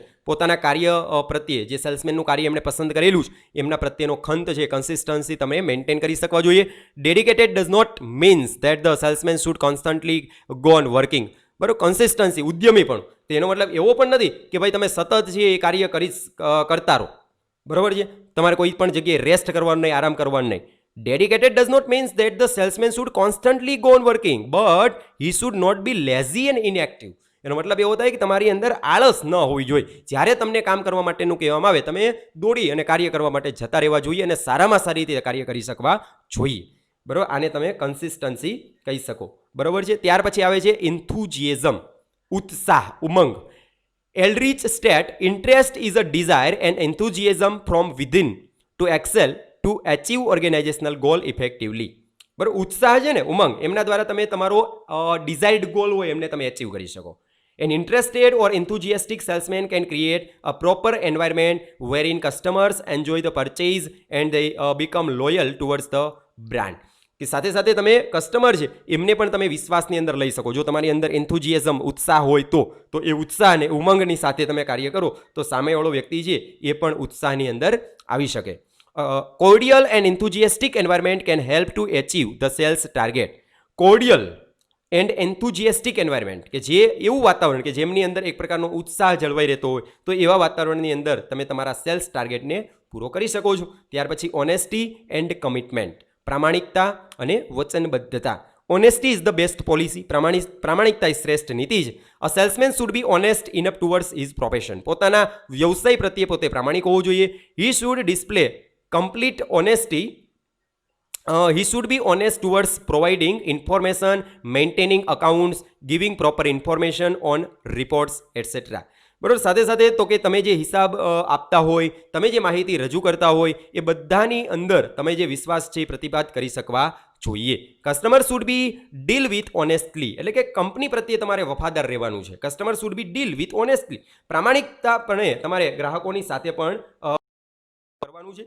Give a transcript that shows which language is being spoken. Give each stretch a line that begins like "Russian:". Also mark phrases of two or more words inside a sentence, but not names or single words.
Gujarati: પોતાના કાર્ય પ્રત્યે જે સેલ્સમેનનું કાર્ય એમણે પસંદ કરેલું છે એમના પ્રત્યેનો ખંત છે, કન્સિસ્ટન્સી તમે મેન્ટેન કરી શકવા જોઈએ.
English: Dedicated does not means that the salesman should constantly go on working.
Gujarati: બરાબર, કન્સિસ્ટન્સી, ઉદ્યમી પણ, તેનો મતલબ એવો પણ નથી કે ભાઈ તમે સતત છે એ કાર્ય કરતા રહો. બરાબર છે, તમારે કોઈ પણ જગ્યાએ રેસ્ટ કરવાનું નહીં, આરામ કરવાનું નહીં.
English: Dedicated does not mean that the salesman should constantly go on working, but he should not be lazy and inactive.
Gujarati: એનો મતલબ એવો થાય કે તમારી અંદર આળસ ન હોવી જોઈએ. જ્યારે તમને કામ કરવા માટેનું કહેવામાં આવે, તમે દોડી અને કાર્ય કરવા માટે જતા રહેવા જોઈએ અને સારામાં સારી રીતે કાર્ય કરી શકવા જોઈએ. બરાબર, આને તમે કન્સિસ્ટન્સી કહી શકો. બરાબર છે. ત્યાર પછી આવે છે ઇન્થુઝિયાઝમ, ઉત્સાહ, ઉમંગ.
English: Aldrich states interest is a desire and enthusiasm from within to excel to achieve organizational goal effectively.
Gujarati: બરાબર, ઉત્સાહ છે ને, ઉમંગ, એમના દ્વારા તમે તમારો
English: desired goal
Gujarati: હોય એમને તમે અચીવ કરી શકો.
English: An interested or enthusiastic salesman can create a proper environment wherein customers enjoy the purchase and they become loyal towards the brand.
Gujarati: કે સાથે સાથે તમે કસ્ટમર છે એમને પણ તમે વિશ્વાસની અંદર લઈ શકો. જો તમારી અંદર એન્થુઝિયાઝમ, ઉત્સાહ હોય તો એ ઉત્સાહ અને ઉમંગની સાથે તમે કાર્ય કરો તો સામેવાળો વ્યક્તિ છે એ પણ ઉત્સાહની અંદર આવી શકે.
English: Cordial and enthusiastic environment can help to achieve the sales target. Cordial and enthusiastic environment,
Gujarati: કે જે એવું વાતાવરણ કે જેમની અંદર એક પ્રકારનો ઉત્સાહ જળવાઈ રહેતો હોય, તો એવા વાતાવરણની અંદર તમે તમારા
English: sales targetને
Gujarati: પૂરો કરી શકો છો. ત્યાર પછી
English: honesty and commitment,
Gujarati: પ્રામાણિકતા અને વચનબદ્ધતા.
English: Honesty is the best policy.
Gujarati: પ્રામાણિકતા એ શ્રેષ્ઠ નીતિ છે.
English: A salesman should be honest enough towards his profession.
Gujarati: પોતાના વ્યવસાય પ્રત્યે પોતે પ્રામાણિક હોવું જોઈએ.
English: He should display complete honesty. He should be honest towards providing information, maintaining accounts, giving proper information on reports, etc.
Gujarati: બરાબર, સાથે સાથે તો કે તમે જે હિસાબ આપતા હોય, તમે જે માહિતી રજૂ કરતા હોય એ બધાની અંદર તમે જે વિશ્વાસ છે એ પ્રતિપાદ કરી શકવા જોઈએ.
English: Customer should be deal with honestly,
Gujarati: એટલે કે કંપની પ્રત્યે તમારે વફાદાર રહેવાનું છે.
English: Customer should be deal with honestly,
Gujarati: પ્રામાણિકતાપણે તમારે ગ્રાહકોની સાથે પણ કરવાનું છે.